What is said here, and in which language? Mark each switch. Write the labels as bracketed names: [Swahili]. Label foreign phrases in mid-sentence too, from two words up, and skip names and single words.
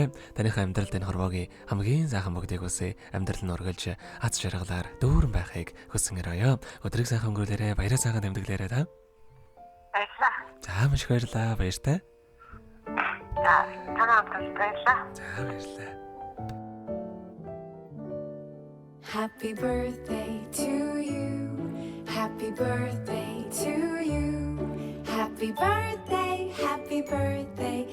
[Mongolian] Таныхаа амьдралд энэ хорвоогийн хамгийн сайхан бүгдийг үсэ амьдрал нь ургалж аз жаргалаар дүүрэн байхыг хүсэн өрөөё. Өдрийг сайхан өнгөрүүлээрэ, баяраа сайхан тэмдэглээрэ та. Баярлалаа. За маш их баярлалаа. Баяртай. За, танаа хамтдаа баярлалаа. За баярлалаа. [English] Happy birthday to you. Happy birthday to you. Happy birthday, happy birthday.